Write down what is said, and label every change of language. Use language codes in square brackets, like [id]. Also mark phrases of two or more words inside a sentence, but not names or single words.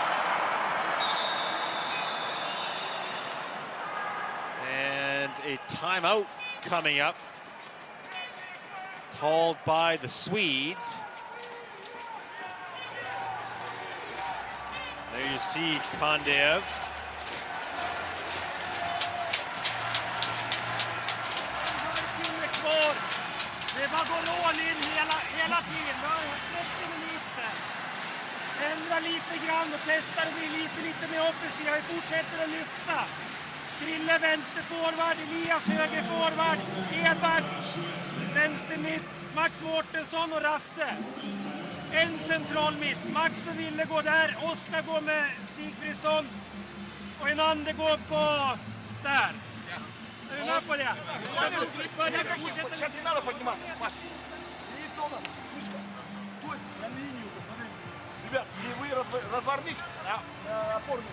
[en] And a timeout coming up, called by the Swedes. There you see Kondev. [sv] Det bara går all in hela tiden. 30 minuter. Ändra lite grann och testa att bli lite mer offensiva. Vi fortsätter att lyfta. Krille vänster forward, Ilias höger forward, Edvard vänster mitt, Max Mårtensson och Rasse. En central mitt. Max och Ville går där, Oskar går med Sigfridsson och en andre går på där. Är vi med på det? [ru] Сейчас не надо подниматься. Стой на линии уже, смотри. Ребят, и вы развернись на опорную.